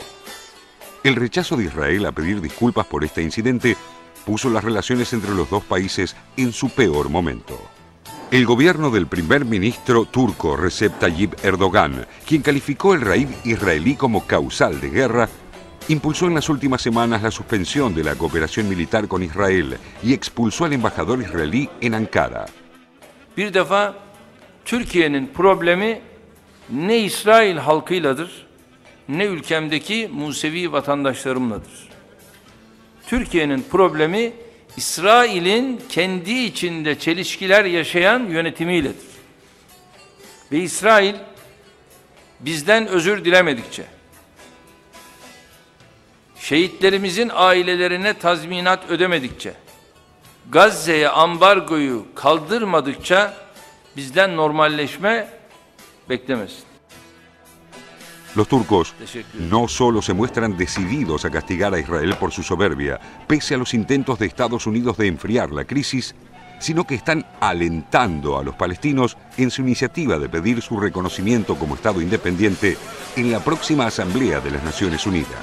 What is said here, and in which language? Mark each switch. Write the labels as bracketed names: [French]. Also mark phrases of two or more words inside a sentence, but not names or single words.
[Spanish] El rechazo de Israel a pedir disculpas por este incidente puso las relaciones entre los dos países en su peor momento. El gobierno del primer ministro turco Recep Tayyip Erdogan, quien calificó el raid israelí como causal de guerra, impulsó en las últimas semanas la suspensión de la cooperación militar con Israel y expulsó al embajador israelí en Ankara. [Turkish] Bir defa Türkiye'nin problemi ne İsrail halkıyladır, ne ülkemdeki Musevi vatandaşlarımladır. Türkiye'nin problemi İsrail'in kendi içinde çelişkiler yaşayan yönetimiyledir. Ve İsrail bizden özür dilemedikçe, şehitlerimizin ailelerine tazminat ödemedikçe, Gazze'ye ambargoyu kaldırmadıkça bizden normalleşme beklemesin. [Spanish] Los turcos no solo se muestran decididos a castigar a Israel por su soberbia, pese a los intentos de Estados Unidos de enfriar la crisis, sino que están alentando a los palestinos en su iniciativa de pedir su reconocimiento como Estado independiente en la próxima Asamblea de las Naciones Unidas.